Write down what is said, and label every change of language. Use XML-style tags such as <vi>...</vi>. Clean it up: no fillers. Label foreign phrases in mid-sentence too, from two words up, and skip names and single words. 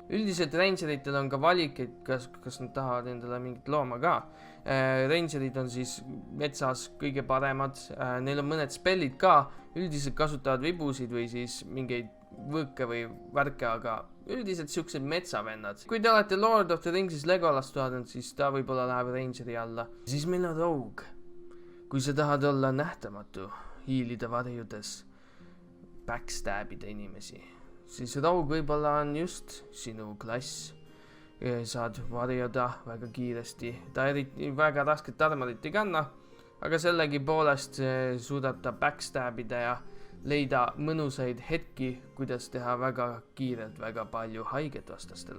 <et>Üldiselt Rangeritel on ka valik, et kas nad tahavad endale mingit looma ka. Rangerid on siis metsas kõige paremad, neil on mõned spellid ka, üldiselt kasutavad vibusid või siis mingeid võõke või värke, aga üldiselt siuksed metsavennad. Kui te olete Lord of the Ringsis Legolast vaadanud, siis ta võib-olla läheb Rangeri alla. Siis meil on Rogue. Kui sa tahad olla nähtamatu, hiilida varjudes, backstabida inimesi, siis Rogue võib-olla on just sinu klass. Saad varjuda väga kiiresti, ta eriti väga rasket armorit ei kanna, aga sellegi poolest suudab ta backstabida ja leida mõnusaid hetki, kuidas teha väga kiirelt väga palju haiget vastastele.</et>